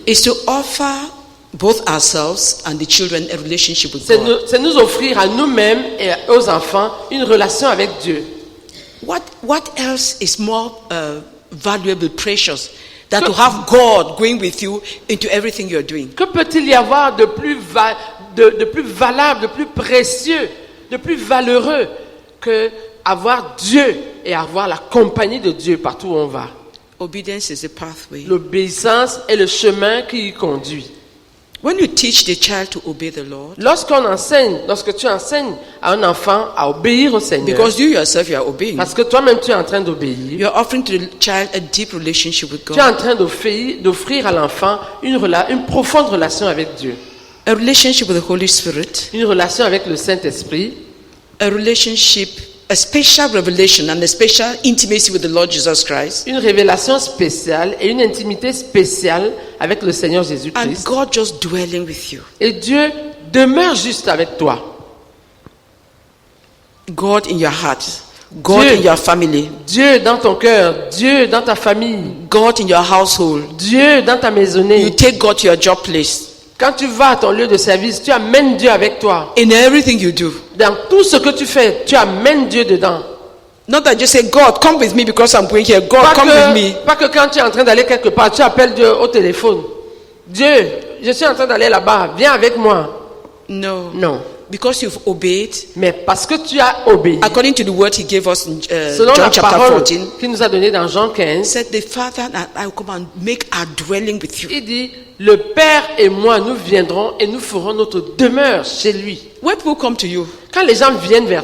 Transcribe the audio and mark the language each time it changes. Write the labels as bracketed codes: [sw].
[en] is to offer both ourselves and the children a relationship with [fr] c'est [en] God. [fr] nous offrir à nous-mêmes et aux enfants une relation avec Dieu. [en] What else is more valuable, precious, than to have God going with you into everything you're doing? [fr] Que peut-il y avoir de plus, de plus valable, de plus précieux, de plus valeureux que avoir Dieu et avoir la compagnie de Dieu partout où on va? [en] Obedience is a pathway. [fr] L'obéissance est le chemin qui y conduit. [en] When you teach the child to obey the Lord, [fr] Lorsque tu enseignes à un enfant à obéir au Seigneur, [en] because you yourself you are obeying, [fr] parce que toi-même tu es en train d'obéir, [en] you are offering to the child a deep relationship with [fr] tu es en [en] God. [fr] train d'offrir à l'enfant une profonde relation avec Dieu, [en] A relationship with the Holy Spirit, [fr] une relation avec le Saint-Esprit, [en] a relationship, a special revelation and a special intimacy with the Lord Jesus Christ. [fr] une révélation spéciale et une intimité spéciale avec le Seigneur [en] And [fr] Jésus-Christ. [en] God just dwelling with you. [fr] Et Dieu demeure juste avec toi. [en] God in your heart. God [fr] Dieu. [en] in your family. [fr] Dieu dans ton cœur, Dieu dans ta famille, [en] God in your household. [fr] Dieu dans ta [en] You [fr] maisonnée. [en] take God to your job place. [fr] Quand tu vas à ton lieu de service, tu amènes Dieu avec toi. [en] In everything you do. [fr] Dans tout ce que tu fais, tu amènes Dieu dedans. [en] Not that you say, God, come with me because I'm going here. God, come with me. [fr] Pas que quand tu es en train d'aller quelque part, tu appelles Dieu au téléphone. Dieu, je suis en train d'aller là-bas, viens avec moi. [en] No. [fr] Non. [en] Because you've obeyed. [fr] Mais parce que tu as obéi, [en] According to the word he gave us in [fr] selon [en] John [fr] la [en] chapter [fr] parole [en] 14, [fr] qu'il nous a donnée dans Jean 15, [en] said, the Father and I will come and make our dwelling with you. [fr] il dit, le Père et moi, nous viendrons et nous ferons notre demeure chez lui. [en] When people come to you, [fr] Quand les gens viennent vers